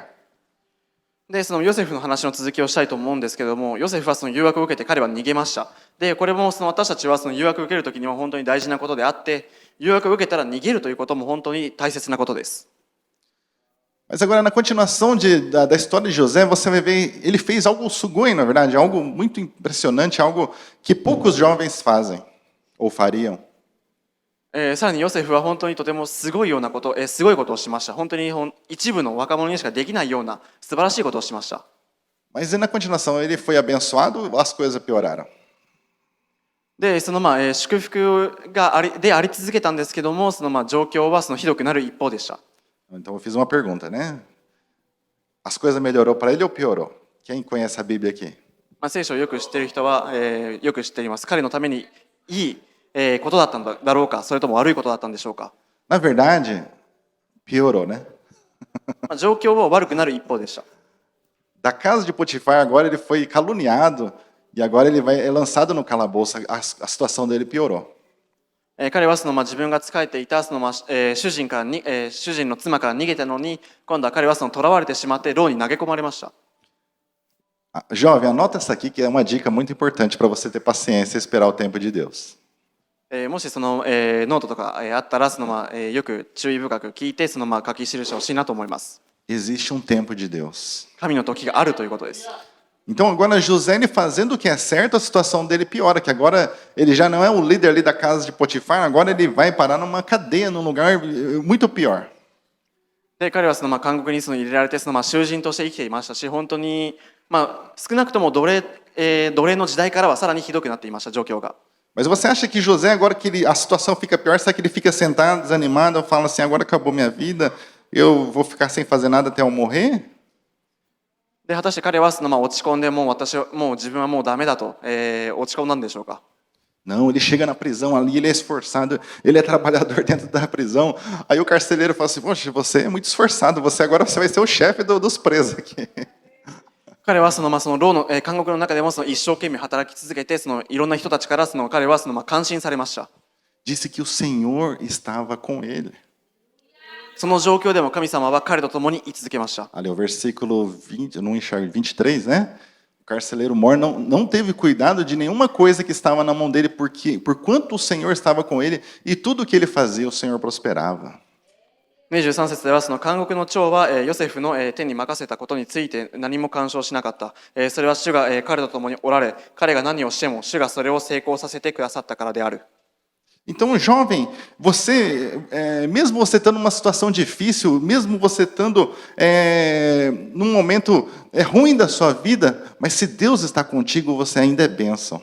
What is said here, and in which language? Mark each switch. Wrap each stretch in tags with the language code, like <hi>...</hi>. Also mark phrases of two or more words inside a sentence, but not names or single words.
<ja>で、そのヨセフの話の続きをしたいと思うんですけれども、ヨセフはその誘惑を受けて彼は逃げました。で、これもその私たちはその誘惑を受けるときには本当に大事なことであって、誘惑を受けたら逃げるということも本当に大切なことです。</ja> <pt>Mas agora, na continuação da história de José, você vai ver, ele fez algo sugoi, na verdade, algo muito impressionante, algo que poucos jovens fazem, ou fariam.</pt> <ja>さらにヨセフは本当にとてもすごいようなこと、すごいことをしました。本当に一部の若者にしかできないような素晴らしいことをしました。</ja> <pt>Mas na continuação, ele foi abençoado ou as coisas pioraram?</pt> <ja>で、その祝福があり続けたんですけども、その状況はそのひどくなる一方でした。</ja> <pt>Então eu fiz uma pergunta, né? As coisas melhorou para ele ou piorou? Quem conhece a Bíblia aqui?</pt> <ja>聖書をよく知っている人は、よく知っています。彼のためにいいことだったんだろうか、それとも悪いことだったんでしょうか。</ja> <pt>Na verdade, piorou, né?</pt> <ja>状況は悪くなる一方でした。</ja> <pt>Da casa de Potifar, agora ele foi caluniado e agora ele é lançado no calabouço. A situação dele piorou.</pt> <ja>彼はその自分が仕えていたその主人の妻から逃げたのに、今度は彼はその囚われてしまって牢に投げ込まれました。</ja> <pt>Jovem, anota essa aqui que é uma dica muito importante para você ter paciência e esperar o tempo de Deus.</pt> <ja>もしそのノートとかあったらそのよく注意深く聞いてその書き記してほしいなと思います。</ja> <pt>Existe um tempo de Deus.</pt> <ja>神の時があるということです。</ja> <pt>Então agora José, ele fazendo o que é certo, a situação dele piora, que agora ele já não é o líder ali da casa de Potifar, agora ele vai parar numa cadeia, num lugar muito pior.</pt> <ja>で、彼はその監獄にその入れられてその囚人として生きていましたし、本当に少なくとも奴隷の時代からはさらにひどくなっていました状況が。</ja> <pt>Mas você acha que José, agora que a situação fica pior, será que ele fica sentado, desanimado, fala assim, agora acabou minha vida, eu vou ficar sem fazer nada até eu morrer?</pt> <ja>で、果たして彼はその落ち込んでもう自分はもうダメだと、落ち込んだんでしょうか。</ja> <pt>Não, ele chega na prisão ali, ele é esforçado, ele é trabalhador dentro da prisão. Aí o carcereiro fala assim, poxa, você é muito esforçado, agora você vai ser o chefe dos presos aqui.</pt> <ja>彼はその牢の、監獄の中でも一生懸命働き続けて、いろんな人たちから彼は感心されました。</ja> <pt>Disse que o Senhor estava com ele.</pt> <ja>その状況でも神様は彼と共に居続けました。</ja> <pt>Ali o versículo 20, não enxergo, 23, né? O carcereiro mor não teve cuidado de nenhuma coisa que estava na mão dele, porque por quanto o Senhor estava com ele e tudo o que ele fazia, o Senhor prosperava.</pt> <ja>23 節では監獄の長はヨセフの手に任せたことについて何も干渉しなかった。それは主が彼と共におられ、彼が何をしても主がそれを成功させてくださったからである。</ja> <pt>Então, jovem, você, mesmo você estando numa situação difícil, mesmo você estando num momento ruim da sua vida, mas se Deus está contigo, você ainda é bênção.</pt>